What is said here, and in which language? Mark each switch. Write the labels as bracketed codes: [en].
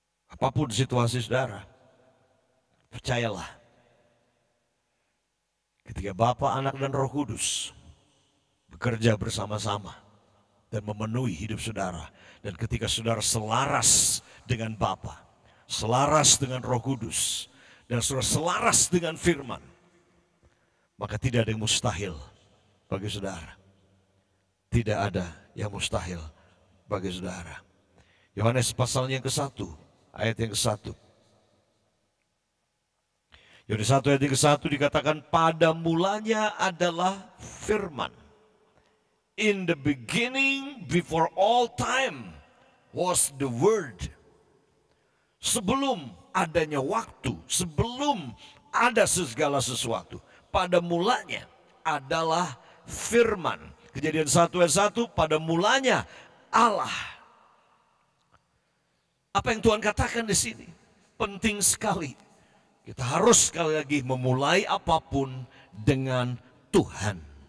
[id] Apapun situasi saudara, percayalah, ketika Bapa, Anak, dan Roh Kudus bekerja bersama-sama dan memenuhi hidup saudara, dan ketika saudara selaras dengan Bapa, selaras dengan Roh Kudus, dan saudara selaras dengan firman, maka tidak ada yang mustahil bagi saudara. Tidak ada yang mustahil bagi saudara. Yohanes pasalnya yang ke-1, ayat yang ke-1. Yohanes 1 ayat yang ke-1 dikatakan, pada mulanya adalah firman. [en] In the beginning, before all time, was the word. [id] Sebelum adanya waktu, sebelum ada segala sesuatu, pada mulanya adalah firman. Kejadian 1 ayat 1, pada mulanya Allah. Apa yang Tuhan katakan di sini penting sekali. Kita harus sekali lagi memulai apapun dengan Tuhan.